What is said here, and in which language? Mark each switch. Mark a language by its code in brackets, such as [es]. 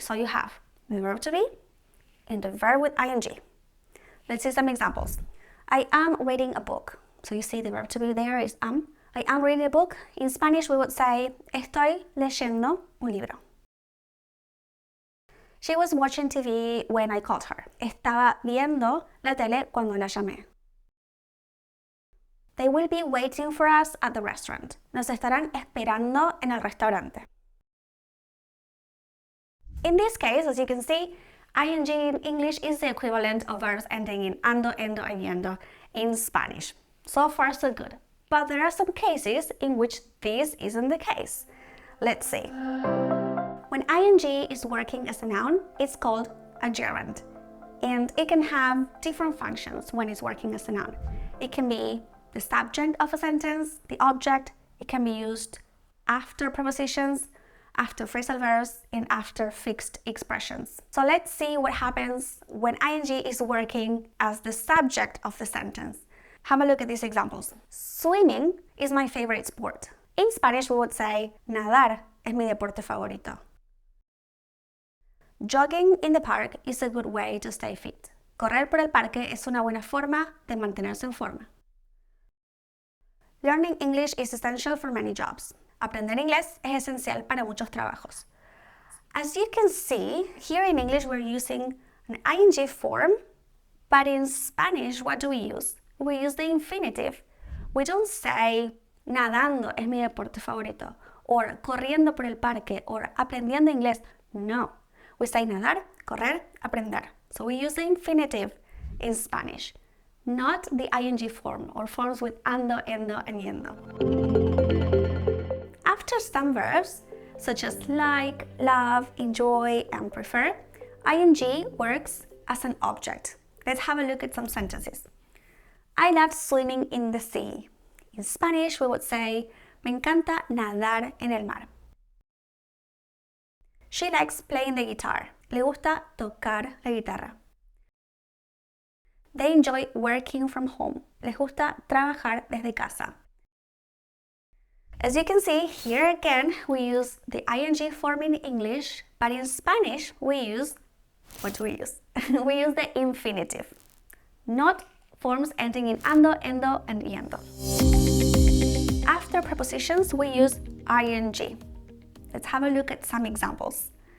[en] So you have the verb to be and the verb with ing. Let's see some examples. I am reading a book. So you see the verb to be there is am. I am reading a book. In Spanish, we would say, [es] estoy leyendo un libro. [en] She was watching TV when I called her. [es] Estaba viendo la tele cuando la llamé. [en] They will be waiting for us at the restaurant. [es] Nos estarán esperando en el restaurante. [en] In this case, as you can see, ing in English is the equivalent of verbs ending in ando, endo, and yendo in Spanish. So far, so good. But there are some cases in which this isn't the case. Let's see. When ing is working as a noun, it's called a gerund. And it can have different functions when it's working as a noun. It can be the subject of a sentence, the object. It can be used after prepositions, after phrasal verbs, and after fixed expressions. So let's see what happens when ing is working as the subject of the sentence. Have a look at these examples. Swimming is my favorite sport. In Spanish, we would say, [es] nadar es mi deporte favorito. [en] Jogging in the park is a good way to stay fit. [es] Correr por el parque es una buena forma de mantenerse en forma. [en] Learning English is essential for many jobs. [es] Aprender inglés es esencial para muchos trabajos. [en] As you can see, here in English we're using an ing form, but in Spanish, what do we use? We use the infinitive. We don't say [es] nadando es mi deporte favorito, [en] or [es] corriendo por el parque, [en] or [es] aprendiendo inglés. [en] No. We say nadar, correr, aprender. So we use the infinitive in Spanish, not the ing form or forms with ando, endo, and yendo. After some verbs, such as like, love, enjoy, and prefer, ing works as an object. Let's have a look at some sentences. I love swimming in the sea. In Spanish, we would say, [es] me encanta nadar en el mar. [en] She likes playing the guitar. [es] Le gusta tocar la guitarra. [en] They enjoy working from home. [es] Les gusta trabajar desde casa. [en] As you can see, here again, we use the ing form in English, but in Spanish, we use, what do we use? We use the infinitive, not forms ending in ando, endo, and yendo. After prepositions, we use ing. Let's have a look at some examples.